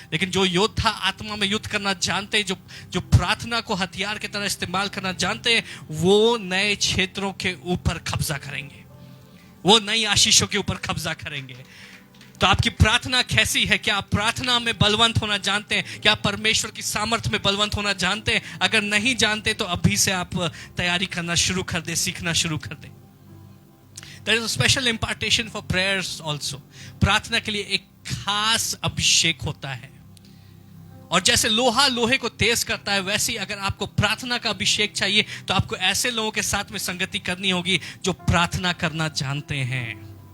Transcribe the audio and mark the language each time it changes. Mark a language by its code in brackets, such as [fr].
[hi] लेकिन जो योद्धा आत्मा में युद्ध करना जानते हैं, जो प्रार्थना को हथियार की तरह इस्तेमाल करना जानते हैं, वो नए क्षेत्रों के ऊपर कब्जा करेंगे, वो नई आशीषों के ऊपर कब्जा करेंगे। तो आपकी प्रार्थना कैसी है? क्या आप प्रार्थना में बलवंत होना जानते हैं? क्या आप परमेश्वर की सामर्थ्य में बलवंत होना जानते हैं? अगर नहीं जानते तो अभी से आप तैयारी करना शुरू कर दे, सीखना शुरू कर दे। [en] There is a special impartation for prayers also. [hi] प्रार्थना के लिए एक खास अभिषेक होता है, और जैसे लोहा लोहे को तेज करता है, वैसे ही अगर आपको प्रार्थना का अभिषेक चाहिए तो आपको ऐसे लोगों के साथ में संगति करनी होगी जो प्रार्थना करना जानते हैं।